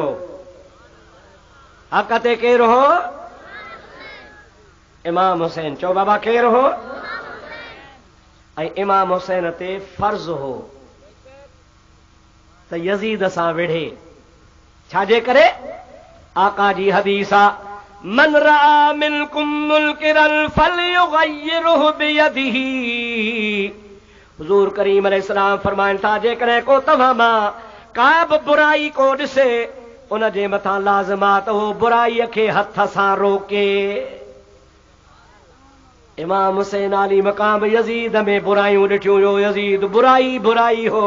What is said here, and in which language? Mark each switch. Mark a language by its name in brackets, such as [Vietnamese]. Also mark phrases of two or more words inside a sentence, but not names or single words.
[Sindhi] हक़ ते केरु हो? इमाम हुसैन। चओ बाबा केरु हो? ऐं इमाम हुसैन ते फर्ज़ हो त यज़ीद सां विढ़े। छाजे करे? आका जी हदीस आहे [Arabic] من رأى منكم منكرا فليغيره بيده. [Sindhi] हुज़ूर करीम अलैहिस्सलाम फरमाइनि था जेकॾहिं को तव्हां मां का बि बुराई को ॾिसे उन जे मथां लाज़िमात हो बुराई खे हथ सां रोके। इमाम हुसैन आली मकाम यजीद में बुराइयूं ॾिठियूं हुयो, यजीद बुराई बुराई हो।